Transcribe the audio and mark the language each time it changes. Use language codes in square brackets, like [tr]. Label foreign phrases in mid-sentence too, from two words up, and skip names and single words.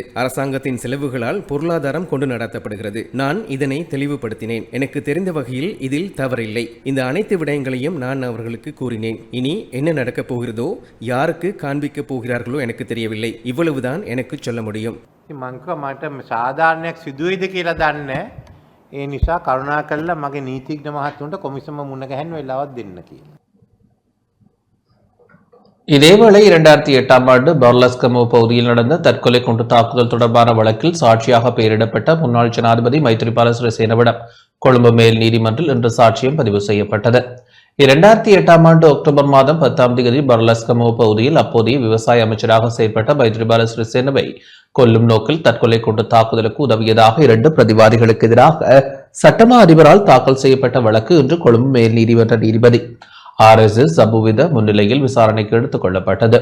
[ta] அரசாங்கத்தின் செலவுகளால் பொருளாதாரம் கொண்டு நடத்தப்படுகிறது. நான் இதனை தெளிவுபடுத்தினேன். எனக்கு தெரிந்த வகையில் இதில் தவறில்லை. இந்த அனைத்து விடயங்களையும் நான் அவர்களுக்கு கூறினேன். இனி என்ன நடக்கப் போகிறதோ, யாருக்கு காண்பிக்கப் போகிறார்களோ எனக்கு தெரியவில்லை. இவ்வளவுதான் எனக்கு சொல்ல முடியும். [si] මංක මට සාධාරණයක් සිදුවයිද කියලා දන්නේ. ඒ නිසා කරුණාකරලා මගේ නීතිඥ මහත්තුන්ට කොමිසම මුණ ගැහෙන්න වෙලාවක් දෙන්න කියලා. [ta] இதேவேளை 2008ஆம் ஆண்டு பர்லஸ்கமோ பகுதியில் நடந்த தற்கொலை குண்டு தாக்குதல் தொடர்பான வழக்கில் சாட்சியாக பெயரிடப்பட்ட முன்னாள் ஜனாதிபதி மைத்ரிபால சிறிசேனவிடம் கொழும்பு மேல் நீதிமன்றில் இன்று சாட்சியம் பதிவு செய்யப்பட்டது. 2008ஆம் ஆண்டு அக்டோபர் மாதம் 10ஆம் தேதி பர்லஸ்கமோ பகுதியில் அப்போதைய விவசாய அமைச்சராக செயல்பட்ட மைத்ரிபால சிறிசேனவை கொல்லும் நோக்கில் தற்கொலை குண்டு தாக்குதலுக்கு உதவியதாக 2 பிரதிவாதிகளுக்கு எதிராக சட்டமா அதிபரால் தாக்கல் செய்யப்பட்ட வழக்கு இன்று கொழும்பு மேல் நீதிமன்ற நீதிபதி RSS சபுவித முன்னிலையில் விசாரணைக்கு எடுத்துக் கொள்ளப்பட்டது.